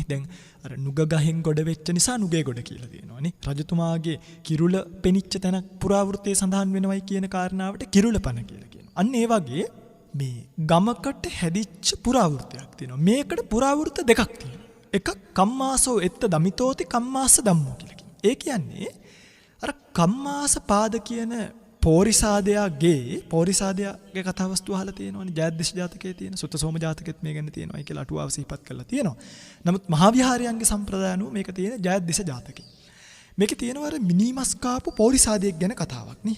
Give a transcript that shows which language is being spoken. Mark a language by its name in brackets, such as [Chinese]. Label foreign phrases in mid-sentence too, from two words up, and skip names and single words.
[Sinhala] දැන් අර නුග ගහෙන් ගොඩ වෙච්ච නිසා නුගේ ගොඩ කියලා තියෙනවනේ. රජතුමාගේ කිරුළ පෙනිච්ච තැනක් පුරාවෘතයේ සඳහන් වෙනවයි කියන කාරණාවට කිරුළපණ කියලා කියනවා. අන්න ඒ වගේ මේ ගමකට හැදිච්ච පුරාවෘතයක් තියෙනවා. මේකට පුරාවෘත දෙකක් තියෙනවා. එකක් [Pali] කම්මාසෝ එත්ත දමිතෝති [Sinhala] කම්මාස ධම්මෝ කියලා කියනවා. ඒ කියන්නේ අර කම්මාස පාද කියන පෝරිසාදයාගේ කතාවස්තු අහලා තියෙනවනේ. ජයද්දේශ ජාතකයේ තියෙන සුත්තසෝම ජාතකෙත් මේ ගැන තියෙනවායි කියලා අටුවාව සිහිපත් කරලා තියෙනවා. නමුත් මහා විහාරයන්ගේ සම්ප්‍රදාය අනුව මේක තියෙන ජයද්දේශ ජාතකේ. මේකේ තියෙනවා අර මිනිමස් කාපු පෝරිසාදයෙක් ගැන කතාවක් නේ.